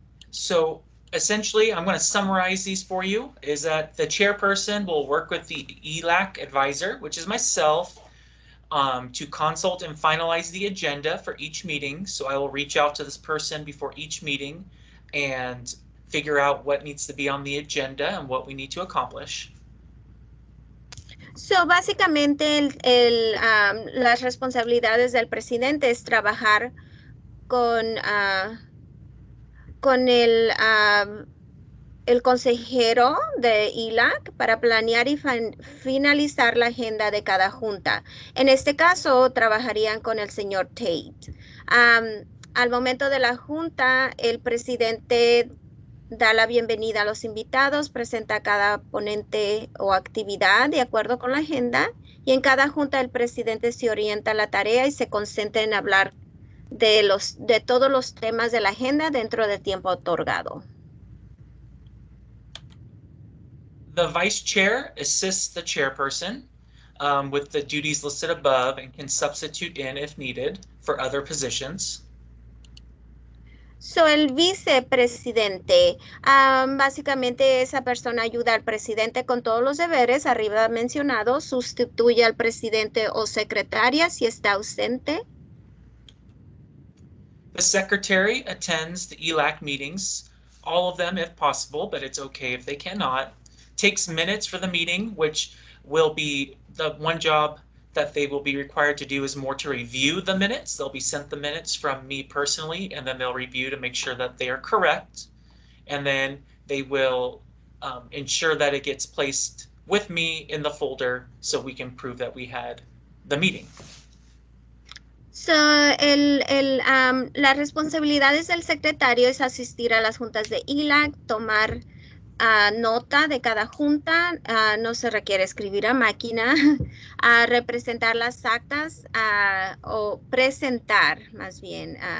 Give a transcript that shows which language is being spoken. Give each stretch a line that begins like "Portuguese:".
English: So essentially, I'm going to summarize these for you, is that the chairperson will work with the ELAC advisor, which is myself, to consult and finalize the agenda for each meeting. So I will reach out to this person before each meeting and figure out what needs to be on the agenda and what we need to accomplish.
Spanish: So, básicamente, las responsabilidades del presidente es trabajar con el consejero de ELAC para planear y finalizar la agenda de cada junta. En este caso, trabajarían con el señor Tate. Al momento de la junta, el presidente da la bienvenida a los invitados, presenta cada ponente o actividad de acuerdo con la agenda y en cada junta el presidente se orienta a la tarea y se concentra en hablar de todos los temas de la agenda dentro del tiempo otorgado.
English: The vice chair assists the chairperson with the duties listed above and can substitute in if needed for other positions.
Spanish: So, el vicepresidente, básicamente esa persona ayuda al presidente con todos los deberes arriba mencionados, sustituye al presidente o secretaria si está ausente.
English: The secretary attends the ELAC meetings, all of them if possible, but it's okay if they cannot. Takes minutes for the meeting, which will be the one job that they will be required to do is more to review the minutes. They'll be sent the minutes from me personally, and then they'll review to make sure that they are correct. And then they will ensure that it gets placed with me in the folder so we can prove that we had the meeting.
Spanish: So, las responsabilidades del secretario es asistir a las juntas de ELAC, tomar nota de cada junta, no se requiere escribir a máquina, representar las actas o presentar más bien